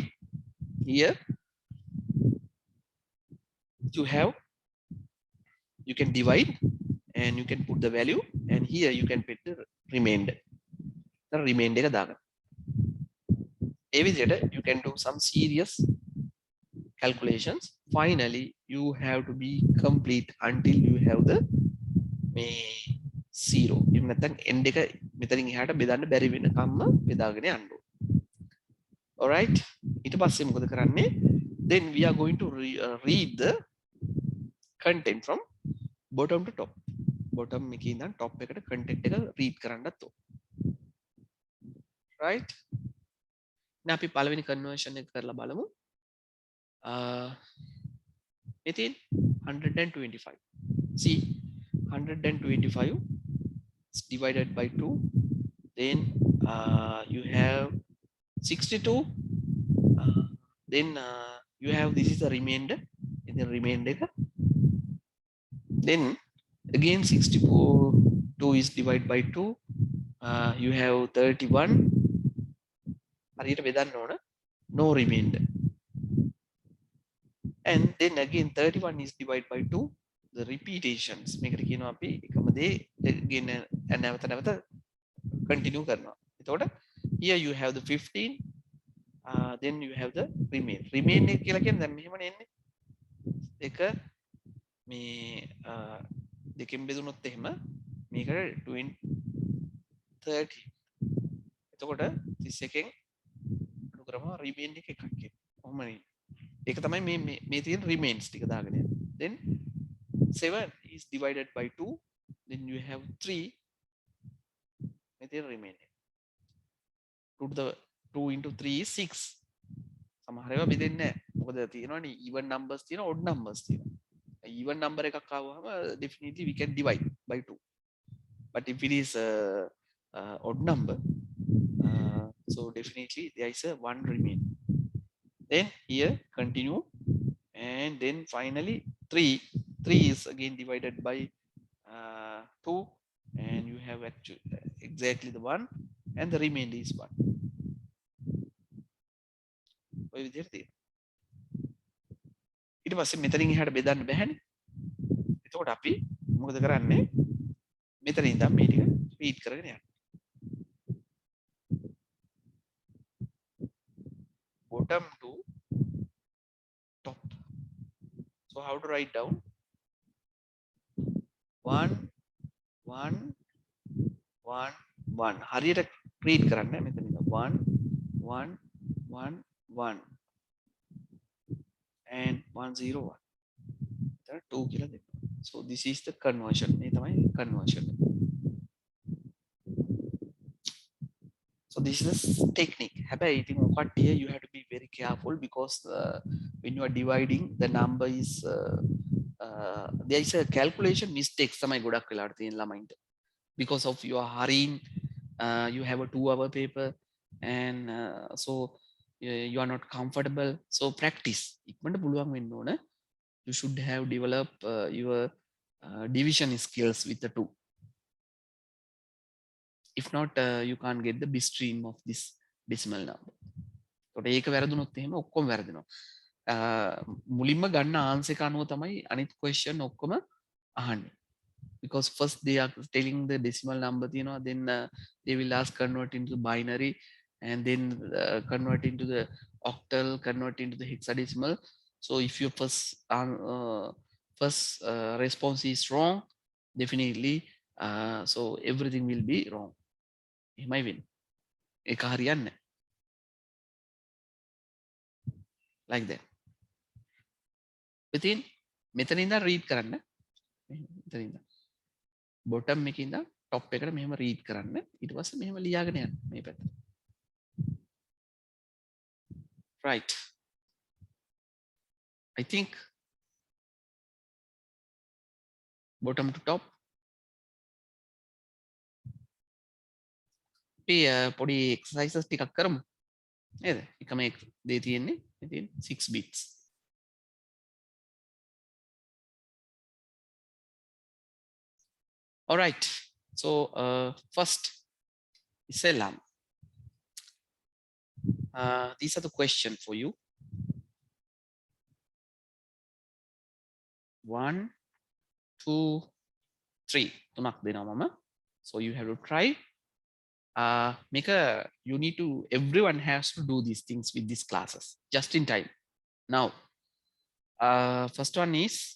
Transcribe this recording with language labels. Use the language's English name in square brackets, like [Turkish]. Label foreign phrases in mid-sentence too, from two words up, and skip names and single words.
[English] Here you can divide and you can put the value, and here you can put the remainder. The remainder [Sinhala] එක දාගන්න. ඒ විදිහට [English] you can do some serious calculations. Finally, you have to be complete until you have the zero. [Sinhala] එහෙම නැත්නම් end එක මෙතනින් එහාට බෙදන්න බැරි වෙනකම්ම බෙදාගෙන යන්න ඕන. Alright. ඊට පස්සේ මොකද කරන්නේ? [English] Then we are going to read the content from bottom to top. [Sinhala] Bottom එකේ ඉඳන් top එකට content එක read කරන්නත් ඕන. Right? දැන් අපි පළවෙනි conversion එක කරලා බලමු. [English] Within 125. See, 125 is divided by 2. Then you have 62. Then you have, this is the remainder. In the remainder, then again 64, 2 is divided by 2. You have 31. [Sinhala] හරියට බෙදන්න ඕන. [English] No remainder. And then again 31 is divided by 2. The repetitions. [Sinhala] මේකට කියනවා අපි එකම දේ again නැවත නැවත continue කරනවා. [English] එතකොට here you have the 15. Then you have the remain. [Sinhala] Remain එක කියලා කියන්නේ දැන් මෙහෙමනේ එන්නේ. එක මේ දෙකෙන් බෙදුනොත් එහෙම මේකට 20 30. එතකොට 31කින් අඩු කරපුවා remain එක එකක් එන්නේ. කොහොමද? ඒක තමයි මේ තියෙන remains ටික දාගෙන යන්නේ. [English] Then 7 is divided by 2. Then you have 3. [Sinhala] මේ තියෙන remain. [English] 2 to the 2 into 3 is 6. [Sinhala] සමහර ඒවා බෙදෙන්නේ නැහැ. මොකද තියෙනවනේ [English] even numbers [Sinhala] තියෙන [English] odd numbers [Sinhala] තියෙනවා. [English] Even number [Sinhala] එකක් ආවම [English] definitely we can divide by 2. But if it is odd number, so definitely there is a 1 remain. Then here continue, and then finally 3 is again divided by 2, and you have actually exactly the 1, and the remainder is 1. [Sinhala] ඔය විදිහට තියෙනවා. ඊට පස්සේ මෙතනින් එහාට බෙදන්න බැහැනේ. එතකොට අපි මොකද කරන්නේ? මෙතනින් ඉඳන් මේ ටික රීඩ් කරගෙන යන්න. [English] Bottom to top. So how to write down? 1 1 1 1. [Sinhala] හරියට රීඩ් කරන්න මෙතන ඉඳන් 1 1 1 1 and 101. [English] There are 2 [Sinhala] කියලා දෙන්න. [English] So this is the conversion. [Sinhala] මේ තමයි conversion. [English] So this is the technique. [Sinhala] හැබැයි ඉතින් මොකක්ද [English] here you have to be very careful, because when you are dividing the number is there is a calculation mistakes [Sinhala] තමයි ගොඩක් වෙලාවට තියෙන ළමයින්ට. [English] Because of your hurrying, you have a 2-hour paper, and so you are not comfortable. So practice. [Sinhala] ඉක්මනට පුළුවන් වෙන්න ඕන. [English] You should have developed your division skills with the 2. If not, you can't get the best stream of this decimal number. [Sinhala] So ඒක වැරදුනොත් එහෙම ඔක්කොම වැරදිනවා. මුලින්ම ගන්න ආන්සර් එක අනුව තමයි අනිත් question ඔක්කොම අහන්නේ. [English] Because first they are telling the decimal number, then they will ask convert into binary, and then convert into the octal, convert into the hexadecimal. So if your first response is wrong, definitely so everything will be wrong. [Sinhala] එහෙමයි වෙන්නේ. ඒක හරියන්නේ නැහැ. [English] Like that. Within [Sinhala] මෙතන ඉඳන් read කරන්න. මෙතන ඉඳන් bottom එකේ ඉඳන් top එකට මෙහෙම read කරන්න. ඊට පස්සේ මෙහෙම ලියාගෙන යන්න මේ පැත්ත. [English] Right. I think bottom to top [Sinhala] අපි පොඩි exercises ටිකක් කරමු නේද? එකම දේ තියෙන්නේ ඉතින් 6 bits. [English] All right. So first Iselam. These are the question for you. 1, 2, 3. [Sinhala] තුනක් දෙනවා මම. [English] So you have to try. You need to, everyone has to do these things with these classes just in time. Now, first one is